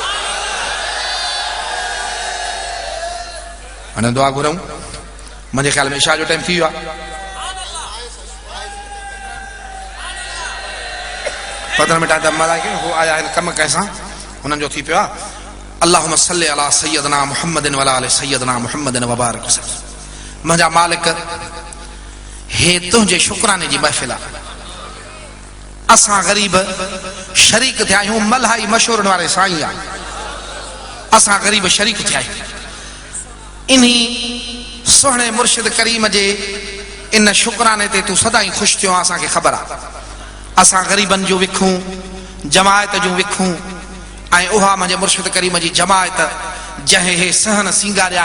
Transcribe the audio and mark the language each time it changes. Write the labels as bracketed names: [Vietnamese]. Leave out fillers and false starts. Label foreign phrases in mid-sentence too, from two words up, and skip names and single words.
[Sindhi] हाणे दुआ घुरऊं मुंहिंजे ख़्याल में इशा जो टाइम थी वियो आहे पंद्रहं मिंट त मलाइके हो आया आहिनि कमु कंहिंसां हुननि जो थी पियो आहे [Arabic] اللهم صل على سيدنا محمد وعلى آل سيدنا محمد وبارك وسلم [Sindhi] मुंहिंजा मालिक हे तुंहिंजे शुक्राने जी महफ़िल आहे असां ग़रीब शरीक थिया आहियूं मल्हाई मशहूरनि वारे साईं आहे असां ग़रीब शरीक थिया आहियूं इन्ही सुहिणे मुर्शिद करीम जे इन शुक्राने ते तूं सदाई ख़ुशि थियो असांखे ख़बर आहे असां ग़रीबनि जूं विखूं जमायत जूं विखूं ऐं उहा मुंहिंजे मुर्शिद करीम जी जमायत जंहिं हे सहन सिंगारिया